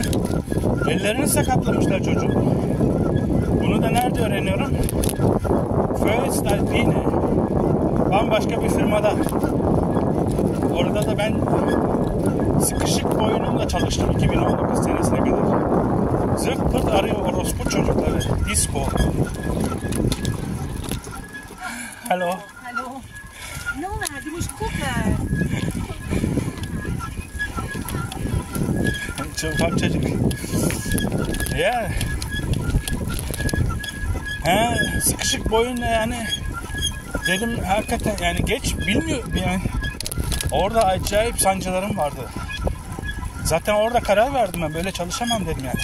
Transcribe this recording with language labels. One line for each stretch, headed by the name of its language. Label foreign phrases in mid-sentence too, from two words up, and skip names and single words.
Turkish: Ellerini sakatlamışlar çocuğu. Bunu da nerede öğreniyorum? Föstalpine. Bambaşka bir firmada. Orada da ben sıkışık boynumla çalıştım 2019 senesine kadar. Zırt pırt arıyor orospu çocukları.
German: Disco. Hallo. Hallo. Nona, du musst gucken.
Turkish: Çok çocuk. Ya. Sıkışık boyunla yani dedim hakikaten yani geç bilmiyorum yani. Orada acayip sancılarım vardı. Zaten orada karar verdim ben böyle çalışamam dedim yani.